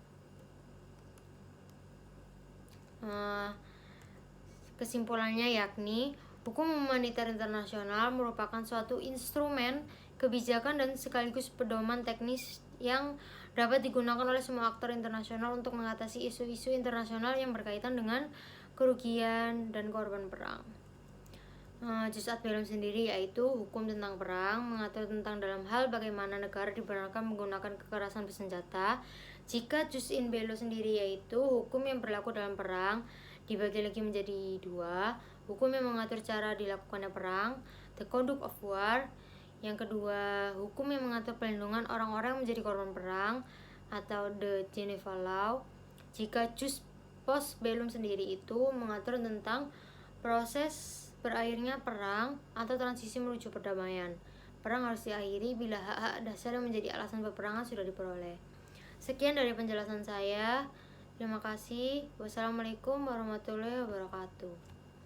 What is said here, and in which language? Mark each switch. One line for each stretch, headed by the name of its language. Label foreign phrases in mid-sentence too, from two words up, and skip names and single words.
Indonesian: Kesimpulannya yakni hukum humaniter internasional merupakan suatu instrumen kebijakan dan sekaligus pedoman teknis yang dapat digunakan oleh semua aktor internasional untuk mengatasi isu-isu internasional yang berkaitan dengan kerugian dan korban perang.
Latin: Jus ad bellum
Indonesian: sendiri yaitu hukum tentang perang, mengatur tentang dalam hal bagaimana negara dibenarkan menggunakan kekerasan bersenjata. Jika
Latin: jus in bello
Indonesian: sendiri yaitu hukum yang berlaku dalam perang, dibagi lagi menjadi dua, hukum yang mengatur cara dilakukannya perang,
English: the conduct of war.
Indonesian: Yang kedua, hukum yang mengatur perlindungan orang-orang yang menjadi korban perang atau
English: the Geneva Law.
Indonesian: Jika
Latin: jus post bellum
Indonesian: sendiri itu mengatur tentang proses berakhirnya perang atau transisi menuju perdamaian. Perang harus diakhiri bila hak-hak dasar yang menjadi alasan peperangan sudah diperoleh. Sekian dari penjelasan saya. Terima kasih.
Arabic: والسلام عليكم ورحمة الله وبركاته.